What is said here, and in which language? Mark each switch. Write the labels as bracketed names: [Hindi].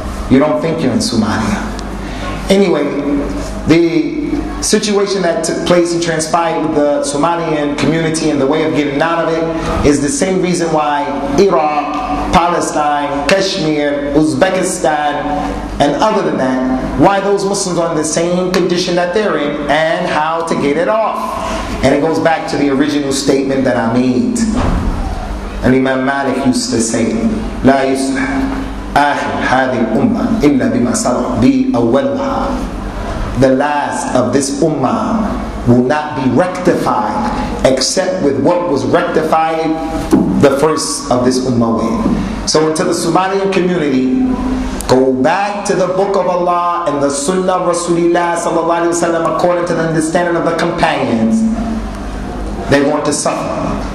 [English] You don't think you're in Somalia. Anyway, the situation that took place and transpired with the Somalian community and the way of getting out of it is the same reason why Iraq, Palestine, Kashmir, Uzbekistan, and other than that, why those Muslims are in the same condition that they're in and how to get it off. And it goes back to the original statement that I made. [Arabic] And Imam Malik used to say, لا يصلح آخر هذه الأمة إلا بما صلح به أولها. [English] The last of this ummah will not be rectified except with what was rectified the first of this ummah with. So into the Somalian community, go back to the book of Allah and the sunnah of Rasulullah sallallahu alaihi wasallam according to the understanding of the companions. They want to suffer.